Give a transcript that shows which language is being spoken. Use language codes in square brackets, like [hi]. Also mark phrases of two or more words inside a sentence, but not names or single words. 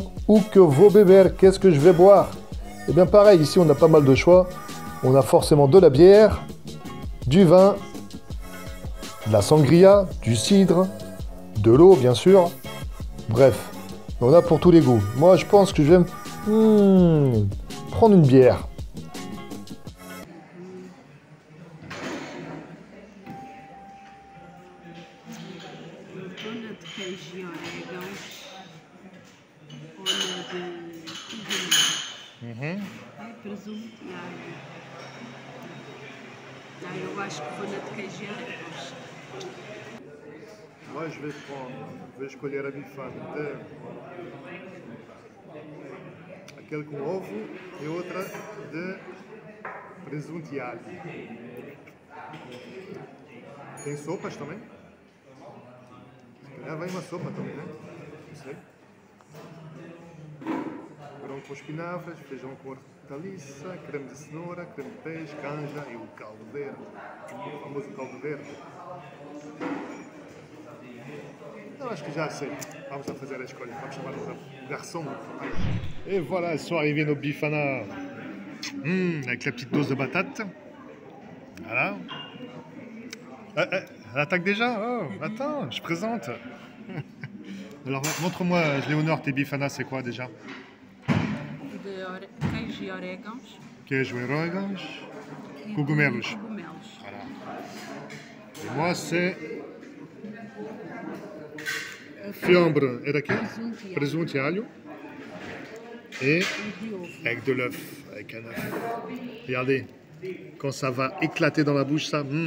[fr] Ou que vaut beber, qu'est-ce que je vais boire? Et bien pareil, ici on a pas mal de choix. On a forcément de la bière, du vin, de la sangria, du cidre, de l'eau bien sûr. Bref, on a pour tous les goûts. Moi je pense que je vais prendre une bière. [pt] Dona de queijo e orégãos. Olha de cogumelo. Presunto e alho. Ah, eu acho que vou na de queijo e orégãos. [fr] Moi, je vais [pt] escolher a bifana de aquele com ovo e outra de presunto e alho. Tem sopas também? Se calhar vem uma sopa também, né? Não sei. Grão com espinafres, feijão com hortaliça, creme de cenoura, creme de peixe, canja e o caldo verde. O famoso caldo verde. Eu acho que já sei. Vamos lá fazer a escolha. Vamos chamar o garçom. [fr] Et voilà, elles sont arrivées nos bifana. Avec la petite dose de patate. Voilà. Elle attaque déjà? Oh, attends, je présente. Alors, montre-moi, Léonore, tes bifana, c'est quoi déjà? [pt] De queijo e orégãos. Queijo e orégãos. E Cogumelos. de cogumelos. [fr] Voilà. Et moi, c'est fiambre et laquelle? [pt] Presunto et alho. Et E de ovo. [fr] avec de l'œuf, avec un œuf. Regardez, quand ça va éclater dans la bouche, ça.